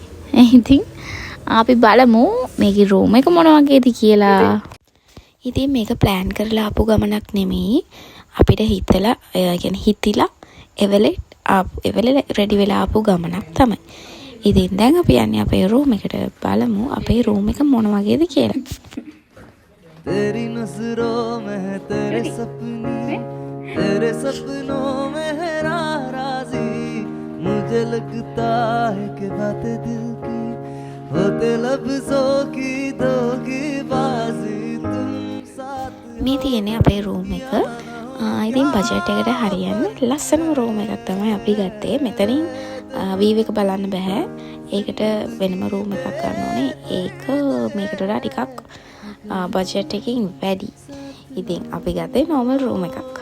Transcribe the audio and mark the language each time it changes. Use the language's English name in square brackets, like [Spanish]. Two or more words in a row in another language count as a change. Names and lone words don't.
[Sinhala] ඉතින් අපි බලමු මේකේ රූම් එක මොන වගේද කියලා. ඉතින් මේක ප්ලෑන් කරලා ආපු ගමනක් නෙමෙයි. අපිට හිතිලා එවෙලේ රෙඩි වෙලා ආපු ගමනක් තමයි. ඉතින් දැන් අපි යන්නේ අපේ රූම් එකට. බලමු අපේ රූම් එක මොන වගේද කියලා. [Hindi] तेरी नजरों में है तेरे सपने तेरे सपनों में है राज़ी मुझे लगता है कि बातें दिल की होते लफ्ज़ों की धोखेबाजी तुम साथ [Sinhala] මේ තියෙන්නේ අපේ රූම් එක. ඉතින් බජට් එකට හරියන්න ලස්සනම රූම් එකක් තමයි අපි ගත්තේ. මෙතනින් වීව් එක බලන්න බෑ. ඒකට වෙනම රූම් එකක් ගන්න ඕනේ. ඒක මේකට වඩා ටිකක් බජට් එකකින් වැඩි. ඉතින් අපි ගත්තේ [English] normal room [Sinhala] එකක්.